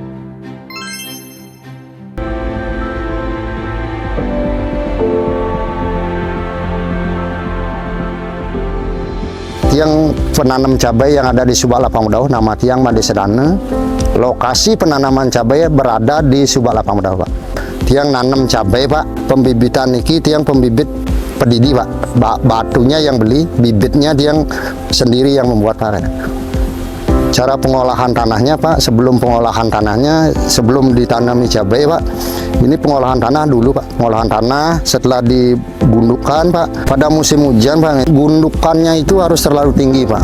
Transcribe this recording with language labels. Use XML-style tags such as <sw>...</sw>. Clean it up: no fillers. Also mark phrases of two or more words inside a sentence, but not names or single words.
<id>Tiang penanam cabai yang ada di Subak Lapang Mudau, nama Tiang Madesedane. Lokasi penanaman cabai berada di Subak Lapang Mudau Pak. Tiang nanam cabai Pak, pembibitan</id> <ban>niki tiang pembibit pedidi</ban> <id>Pak. Batunya yang beli, bibitnya tiang sendiri yang membuat Pak. Cara pengolahan tanahnya Pak, sebelum pengolahan tanahnya, sebelum ditanami cabai Pak, ini pengolahan tanah dulu Pak. Pengolahan tanah setelah digundukkan Pak, pada musim hujan Pak, gundukannya itu harus terlalu tinggi Pak.</id>